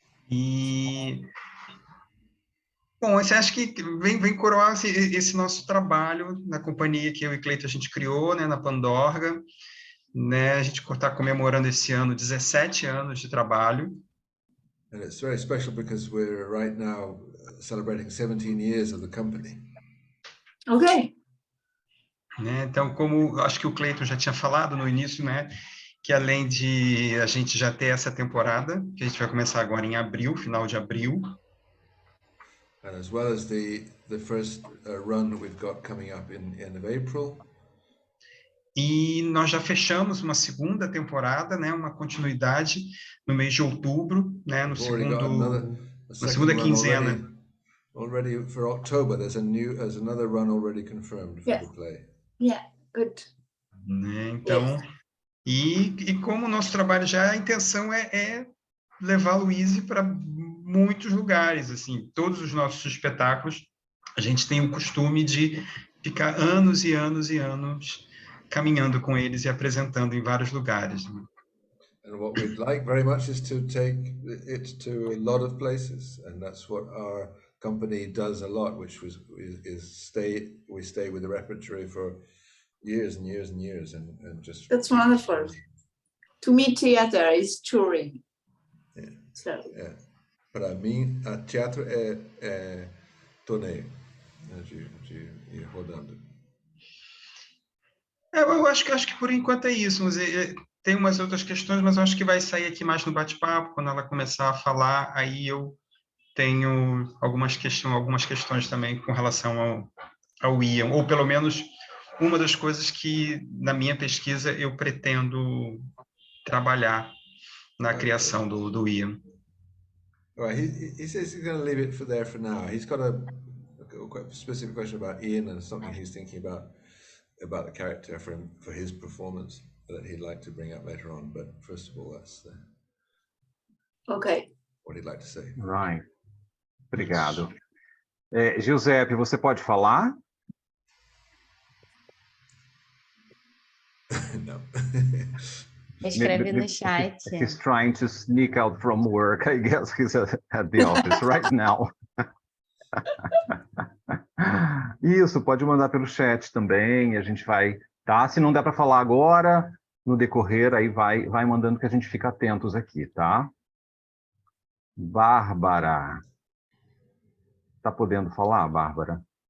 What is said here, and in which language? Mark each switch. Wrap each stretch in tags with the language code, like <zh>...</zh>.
<pt>E bom, você acha que vem coroar esse nosso trabalho na companhia que eu e Cleito a gente criou, né, na Pandorga, né? A gente está comemorando esse ano 17 anos de trabalho.</pt> <en>And it's very special because we're right now celebrating 17 years of the company. Okay. Né?</en> <pt>Então, como acho que o Cleito já tinha falado no início, né, que além de a gente já ter essa temporada, que a gente vai começar agora em abril, final de abril.</pt> <en>And as well as the first run that we've got coming up in the end of April.</en> <pt>E nós já fechamos uma segunda temporada, né, uma continuidade no mês de outubro, né, na segunda quinzena.</pt> <en>Already for October, there's another run already confirmed for the play. Yeah, good.</en> <pt>Né, então, e como o nosso trabalho já, a intenção é levar a Louise para muitos lugares, assim, todos os nossos espetáculos, a gente tem o costume de ficar anos e anos e anos caminhando com eles e apresentando em vários lugares.</pt> <en>And what we'd like very much is to take it to a lot of places, and that's what our company does a lot, which we stay with the repertory for years and years and years, and just. That's wonderful. To me, theater is touring. Yeah. So. Yeah.</en> <pt>Para mim, teatro é torneio, né, de ir rodando. Eu acho que por enquanto é isso, mas tem umas outras questões, mas eu acho que vai sair aqui mais no bate-papo, quando ela começar a falar, aí eu tenho algumas questões também com relação ao Ian, ou pelo menos uma das coisas que, na minha pesquisa, eu pretendo trabalhar na criação do Ian.</pt> <en>All right, he says he's going to leave it there for now. He's got a quite specific question about Ian and something he's thinking about the character for his performance that he'd like to bring up later on. But first of all, that's okay. What he'd like to say. Right. Obrigado.</en> <pt>Giuseppe, você pode falar?</pt> <en>No.</en> <pt>Escreve no chat.</pt> <en>He's trying to sneak out from work. I guess he's at the office right now.</en> <pt>Isso, pode mandar pelo chat também, a gente vai, tá? Se não der para falar agora, no decorrer, aí vai mandando que a gente fica atentos aqui, tá? Bárbara. Tá podendo falar, Bárbara?</pt>